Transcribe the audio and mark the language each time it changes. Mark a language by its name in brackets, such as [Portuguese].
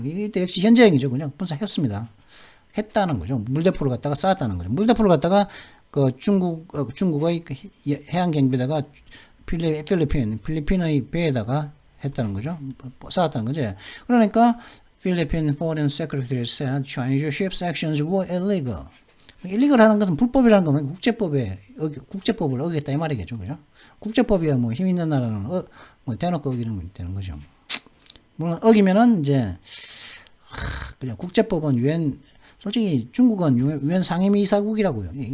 [Korean] 이때 역시 현재형이죠. 그냥 분사했습니다. 했다는 거죠. 물대포를 갖다가 쐈다는 거죠. 물대포를 갖다가 그 중국의 해안 경비대가 필리핀의 배에다가 했다는 거죠. 쐈다는 거죠. 그러니까 [English] Philippine Foreign Secretary said Chinese ships' actions were illegal. [Korean] illegal 하는 것은 불법이라는 거면 국제법을 어겼다 이 말이겠죠. 그죠? 국제법이야 뭐 힘 있는 나라는 뭐 대놓고 어기는 되는 거죠. 물론 어기면은 이제 그냥 국제법은 솔직히 중국은 유엔 상임이사국이라고요.